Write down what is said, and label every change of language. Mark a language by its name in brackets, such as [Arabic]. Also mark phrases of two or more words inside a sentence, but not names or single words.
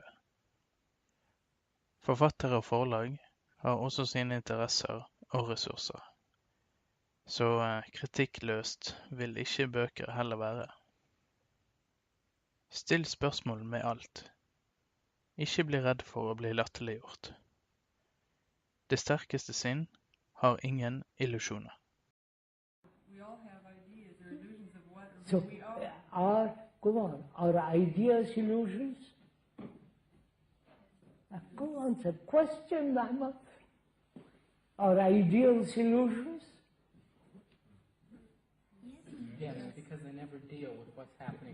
[Norwegian] Forfattere og forlag har også sine interesser og ressurser, så kritikkløst vil ikke bøker heller være. Still spørsmål med alt. Ikke bli redd for å bli latterliggjort. Det sterkeste sinn har ingen illusjoner. [English] So, go on, are ideas illusions? Go on, it's a question, Mama. Are ideals illusions? Yes, because they never deal with what's happening